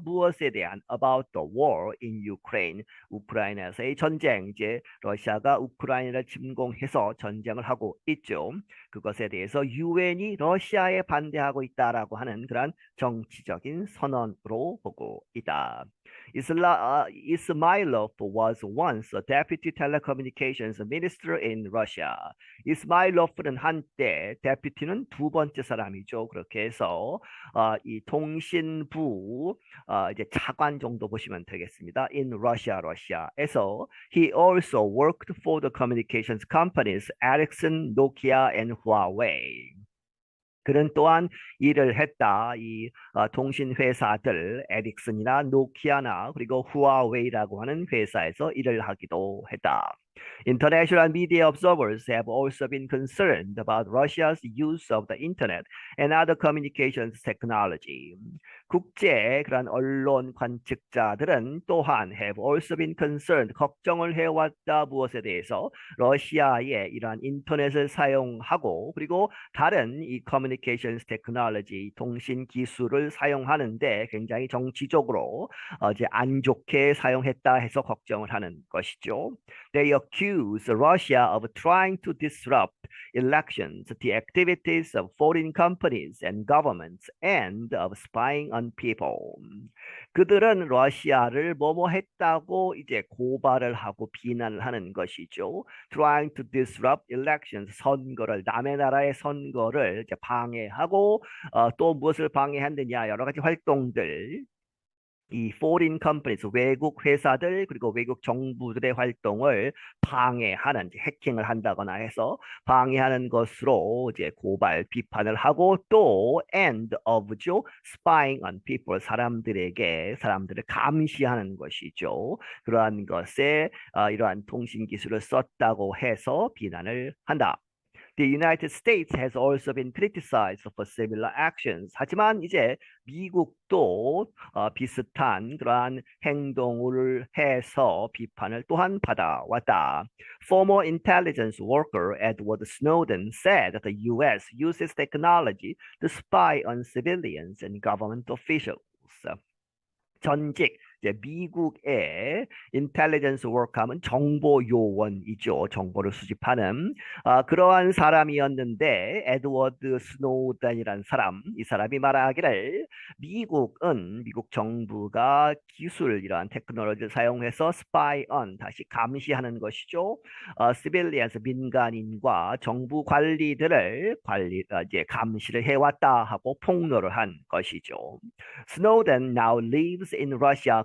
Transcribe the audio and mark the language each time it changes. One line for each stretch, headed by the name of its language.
Korean: 무엇에 대한?
English: About the war in Ukraine.
Korean: 우크라이나에서의 전쟁. 이제 러시아가 우크라이나를 침공해서 전쟁을 하고 있죠. 그것에 대해서 UN이 러시아에 반대하고 있다라고 하는 그러한 정치적인 선언으로 보고 있다.
English: Ismailov was once a deputy telecommunications minister in Russia.
Korean: 이스마일로프는 한때 deputy는 두 번째 사람이죠. 그렇게 해서 이 통신부 이제 차관 정도 보시면 되겠습니다.
English: In Russia,
Korean: 러시아에서
English: he also worked for the communications companies Ericsson, Nokia, and Huawei.
Korean: 그는 또한 일을 했다. 이 통신 회사들 에릭슨이나 노키아나 그리고 후아웨이라고 하는 회사에서 일을 하기도 했다.
English: International media observers have also been concerned about Russia's use of the internet and other communications technology.
Korean: 국제 그런 언론 관측자들은 또한
English: have also been concerned
Korean: 걱정을 해왔다 무엇에 대해서 러시아의 이러한 인터넷을 사용하고 그리고 다른 이
English: communications technology
Korean: 통신 기술을 사용하는데 굉장히 정치적으로 이제 안 좋게 사용했다 해서 걱정을 하는 것이죠.
English: They accuse Russia of trying to disrupt elections, the activities of foreign companies and governments, and of spying on people.
Korean: 그들은 러시아를 뭐뭐 했다고 이제 고발을 하고 비난을 하는 것이죠.
English: Trying to disrupt elections,
Korean: 선거를 남의 나라의 선거를 이제 방해하고 또 무엇을 방해했느냐 여러 가지 활동들. 이
English: foreign companies,
Korean: 외국 회사들 그리고 외국 정부들의 활동을 방해하는 해킹을 한다거나 해서 방해하는 것으로 이제 고발 비판을 하고 또
English: and of
Korean: 죠.
English: spying on people
Korean: 사람들을 감시하는 것이죠. 그러한 것에 이러한 통신 기술을 썼다고 해서 비난을 한다.
English: The United States has also been criticized for similar actions.
Korean: 하지만 이제 미국도 비슷한 그러한 행동을 해서 비판을 또한 받아왔다.
English: Former intelligence worker Edward Snowden said that the U.S. uses technology to spy on civilians and government officials.
Korean: 전직 이제 미국의 인텔리전스 워크하면 정보 요원이죠. 정보를 수집하는 그러한 사람이었는데 에드워드 스노우던이라는 사람, 이 사람이 말하기를 미국 정부가 기술 이러한 테크놀로지를 사용해서 스파이 on 다시 감시하는 것이죠. 시빌리언스 민간인과 정부 관리들을 이제 감시를 해왔다 하고 폭로를 한 것이죠.
English: 스노든 now lives in Russia.